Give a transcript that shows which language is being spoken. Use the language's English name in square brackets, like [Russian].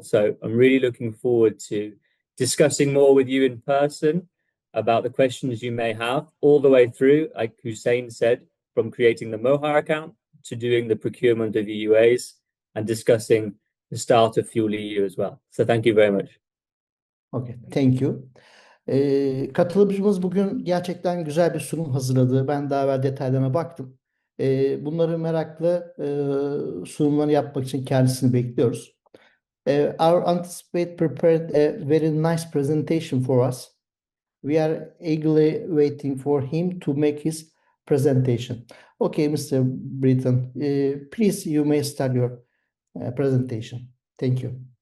[English] So I'm really looking forward to discussing more with you in person about the questions you may have, all the way through, like Hussein said, from creating the MOHAR account to doing the procurement of EUAs and discussing the start of Fuel EU as well. So thank you very much. Okay, thank you. [Turkish] Katılımcımız bugün gerçekten güzel bir sunum hazırladı. Ben daha evvel detaylarına baktım. Bunları merakla sunumlarını yapmak için kendisini bekliyoruz. [English] Our anticipate prepared a very nice presentation for us. We are eagerly waiting for him to make his presentation. Okay, Mr. Britton, please, you may start your presentation. Thank you.